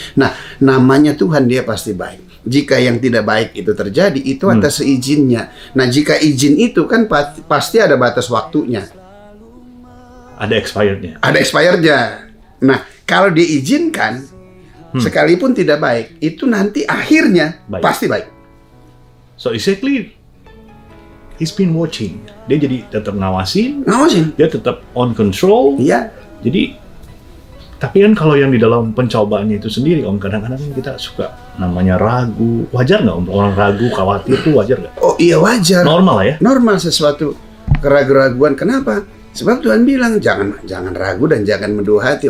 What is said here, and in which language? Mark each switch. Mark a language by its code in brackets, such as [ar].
[id] Nah, namanya Tuhan, dia pasti baik. Jika yang tidak baik itu terjadi, itu atas izinnya. Nah, jika izin itu kan pasti ada batas waktunya. Ada expirednya. Ada expirednya. Nah, kalau diizinkan, sekalipun tidak baik, itu nanti akhirnya pasti baik. [en] So exactly, he's been watching. [id] Dia jadi tetap ngawasin. Dia tetap on control. Iya. Jadi, tapi kan kalau yang di dalam pencobaannya itu sendiri, Om, kadang-kadang kita suka namanya ragu. Wajar nggak, Om? Orang ragu, khawatir itu wajar nggak? Oh iya, wajar. Normal ya? Normal sesuatu keraguan. Kenapa? Sebab Tuhan bilang jangan ragu dan jangan menduha hati.